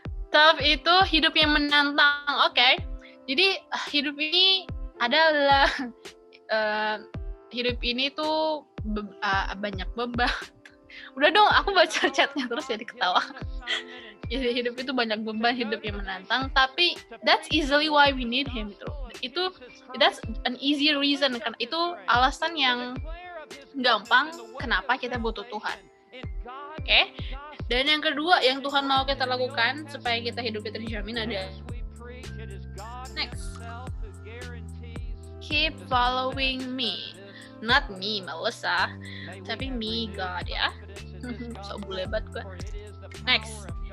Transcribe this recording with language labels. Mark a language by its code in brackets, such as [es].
[id] Tough itu hidup yang menantang. Oke. Jadi hidup ini adalah hidup ini tuh banyak beban. Udah dong, aku baca chatnya terus jadi ketawa. Jadi hidup itu banyak beban, hidup yang menantang. [en] Tapi that's easily why we need him. That's an easy reason. [id] Karena itu alasan yang gampang kenapa kita butuh Tuhan. Oke? Dan yang kedua yang Tuhan mau kita lakukan supaya kita hidup kita terjamin ada next. [en] Keep following me. Not me, Melissa, tapi me, God ya. So bulebat gue. Next.